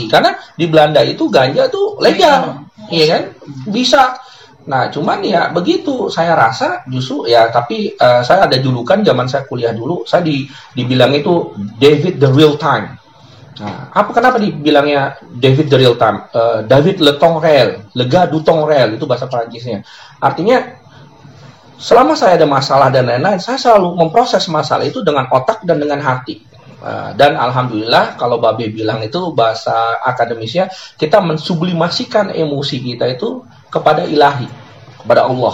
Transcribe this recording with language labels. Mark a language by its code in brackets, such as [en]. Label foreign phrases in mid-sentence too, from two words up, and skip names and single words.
[id] Karena di Belanda itu ganja tuh legal, iya kan? Bisa. Nah, cuman ya begitu, saya rasa justru ya, tapi saya ada julukan zaman saya kuliah dulu, saya dibilang itu David the Real Time. Nah, kenapa dibilangnya David the Real Time? [fr] David le temps réel, le gars du temps réel, [id] itu bahasa Perancisnya. Artinya, selama saya ada masalah dan lain-lain, saya selalu memproses masalah itu dengan otak dan dengan hati. Dan alhamdulillah, kalau Babe bilang itu bahasa akademisnya, kita mensublimasikan emosi kita itu kepada ilahi, kepada Allah.